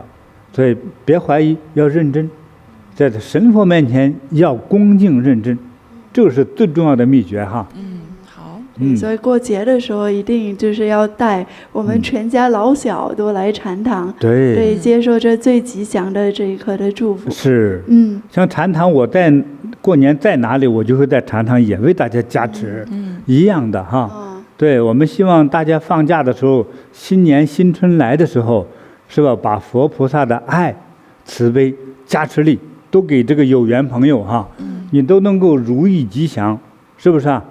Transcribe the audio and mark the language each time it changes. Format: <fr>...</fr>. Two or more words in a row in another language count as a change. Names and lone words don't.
<zh>所以別懷疑，要認真，在神佛面前要恭敬認真，這是最重要的秘訣哈。所以過節的時候一定就是要帶我們全家老小都來禪堂，對，接受這最吉祥的這一刻的祝福。是，像禪堂，我在過年在哪裡，我就會在禪堂也為大家加持，一樣的哈。對，我們希望大家放假的時候，新年新春來的時候，是吧？把佛菩薩的愛、慈悲、加持力都給這個有緣朋友哈，你都能夠如意吉祥，是不是啊？</zh>